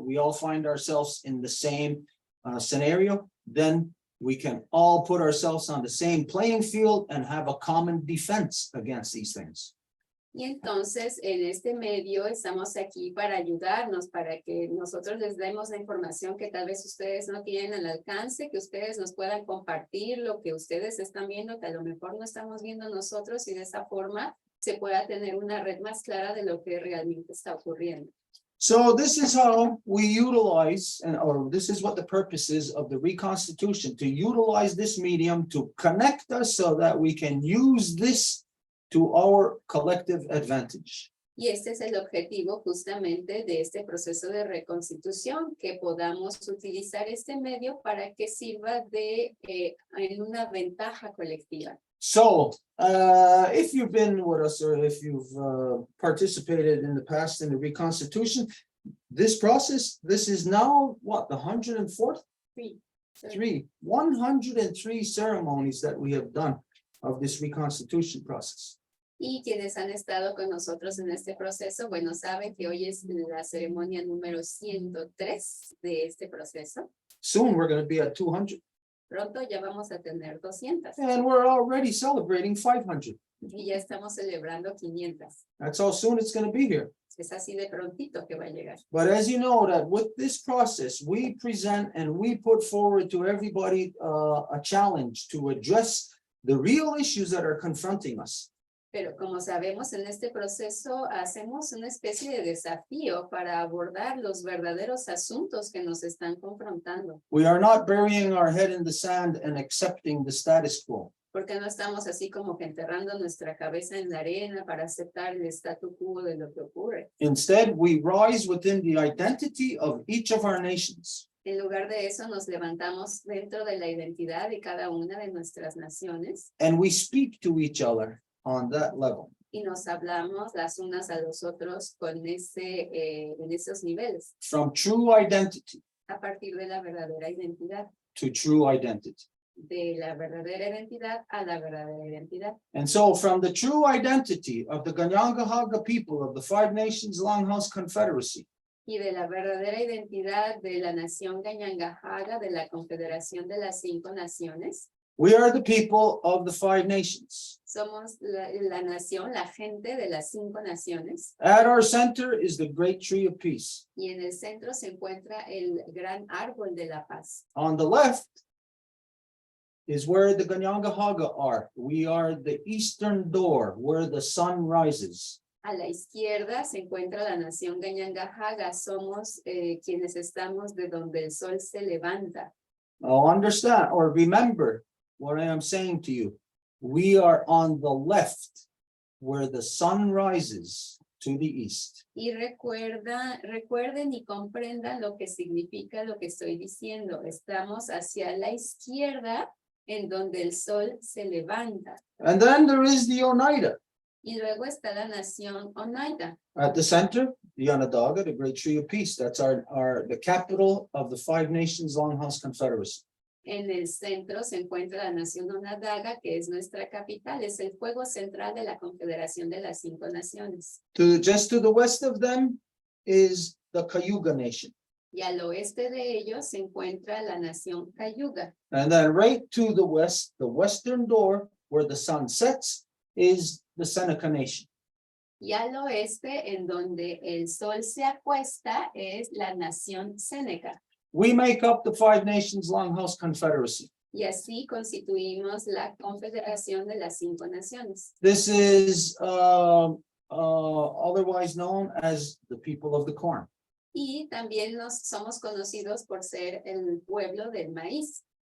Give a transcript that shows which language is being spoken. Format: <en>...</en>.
<en>We all find ourselves in the same scenario. Then we can all put ourselves on the same playing field and have a common defense against these things.</en> <es>Y entonces en este medio estamos aquí para ayudarnos, para que nosotros les demos la información que tal vez ustedes no tienen al alcance, que ustedes nos puedan compartir lo que ustedes están viendo, que a lo mejor no estamos viendo nosotros, y de esa forma se pueda tener una red más clara de lo que realmente está ocurriendo.</es> <en>So this is how we utilize, or this is what the purpose is of the Reconstitution, to utilize this medium to connect us so that we can use this to our collective advantage.</en> <es>Y este es el objetivo justamente de este proceso de reconstitución, que podamos utilizar este medio para que sirva en una ventaja colectiva.</es> <en>So if you've been with us, or if you've participated in the past in the Reconstitution, this process, this is now what, the 104th?</en> <es>Sí.</es> <en>103 ceremonies that we have done of this Reconstitution process.</en> <es>Y quienes han estado con nosotros en este proceso, bueno, saben que hoy es la ceremonia número 103 de este proceso.</es> <en>Soon we're going to be at 200.</en> <es>Pronto ya vamos a tener 200.</es> <en>And we're already celebrating 500.</en> <es>Y ya estamos celebrando 500.</es> <en>That's how soon it's going to be here.</en> <es>Es así de prontito que va a llegar.</es> <en>But as you know, that with this process, we present and we put forward to everybody a challenge to address the real issues that are confronting us.</en> <es>Pero como sabemos, en este proceso hacemos una especie de desafío para abordar los verdaderos asuntos que nos están confrontando.</es> <en>We are not burying our head in the sand and accepting the status quo.</en> <es>Porque no estamos así como que enterrando nuestra cabeza en la arena para aceptar el statu quo de lo que ocurre.</es> <en>Instead, we rise within the identity of each of our nations.</en> <es>En lugar de eso, nos levantamos dentro de la identidad de cada una de nuestras naciones.</es> <en>And we speak to each other on that level.</en> <es>Y nos hablamos las unas a los otros con en esos niveles.</es> <en>From true identity</en> <es>A partir de la verdadera identidad.</es> <en>to true identity.</en> <es>De la verdadera identidad a la verdadera identidad.</es> <en>And so from the true identity of the Ganyangahaga people of the Five Nations Longhouse Confederacy,</en> <es>Y de la verdadera identidad de la nación Ganyangahaga, de la Confederación de las 5 Naciones.</es> <en>we are the people of the Five Nations.</en> <es>Somos la nación, la gente de las 5 naciones.</es> <en>At our center is the great tree of peace.</en> <es>Y en el centro se encuentra el gran árbol de la paz.</es> <en>On the left is where the Ganyangahaga are. We are the eastern door where the sun rises.</en> <es>A la izquierda se encuentra la nación Ganyangahaga. Somos quienes estamos de donde el sol se levanta.</es> <en>Now understand or remember what I am saying to you. We are on the left where the sun rises to the east.</en> <es>Y recuerden y comprendan lo que significa lo que estoy diciendo. Estamos hacia la izquierda en donde el sol se levanta.</es> <en>And then there is the Oneida.</en> <es>Y luego está la nación Oneida.</es> <en>At the center, the Onondaga, the great tree of peace. That's the capital of the Five Nations Longhouse Confederacy.</en> <es>En el centro se encuentra la nación Onondaga, que es nuestra capital. Es el fuego central de la Confederación de las Cinco Naciones.</es> <en>Just to the west of them is the Cayuga Nation.</en> <es>Y al oeste de ellos se encuentra la nación Cayuga.</es> <en>And then right to the west, the western door where the sun sets is the Seneca Nation.</en> <es>Y al oeste, en donde el sol se acuesta, es la nación Seneca.</es> <en>We make up the Five Nations Longhouse Confederacy.</en> <es>Y así constituimos la Confederación de las Cinco Naciones.</es> <en>This is otherwise known as the people of the corn.</en> <es>Y también somos conocidos por ser el pueblo del maíz,</es>